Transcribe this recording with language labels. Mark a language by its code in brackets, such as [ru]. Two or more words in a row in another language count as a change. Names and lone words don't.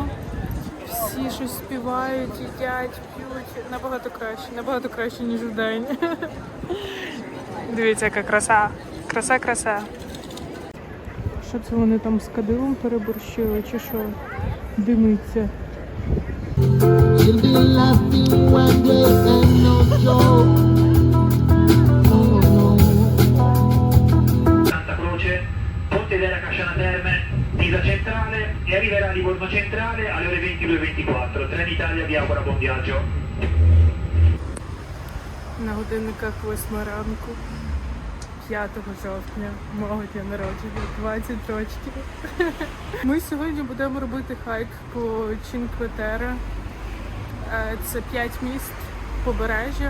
[uk] Всі щось співають, їдять, п'ють. Набагато краще, ніж вдень. Дивіться, яка краса. Краса. Що це вони там з кадилом переборщили, чи що? Димиться. [en] You'll be laughing one day and no joke. Oh no. [it] Santa Croce, Ponte della Casciana Terme, Pisa Centrale e arriverà a Livorno Centrale alle ore 22:24. Trenitalia vi augura buon viaggio. [uk] На годинниках 8 ранку, 5 жовтня, мого дня народження, 20 років. Ми сьогодні будемо робити хайк по Чинкве-Терре. Це 5 міст побережжя.